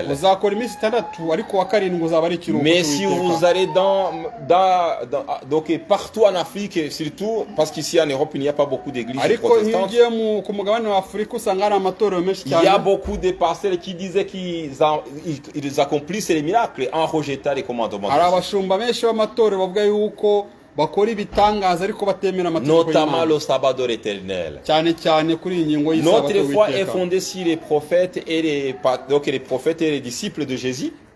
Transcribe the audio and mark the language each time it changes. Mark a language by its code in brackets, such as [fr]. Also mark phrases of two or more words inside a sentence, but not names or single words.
[rw] Uzakora iminsi 6 ariko wa karindwi uzaba ari ikiruhuko. [fr] Mais si vous allez donc partout en Afrique surtout parce qu'ici en Europe il n'y a pas beaucoup d'églises protestantes. [rw] Ariko ku mugabane wa Afrika usanga hari amatorero menshi cyane. [fr] Il y a beaucoup de pasteurs qui disaient qu'ils accomplissent les miracles en rejetant les commandements. Notamment le sabbat de l'Éternel. Notre foi est fondée sur les prophètes et les disciples de Jésus.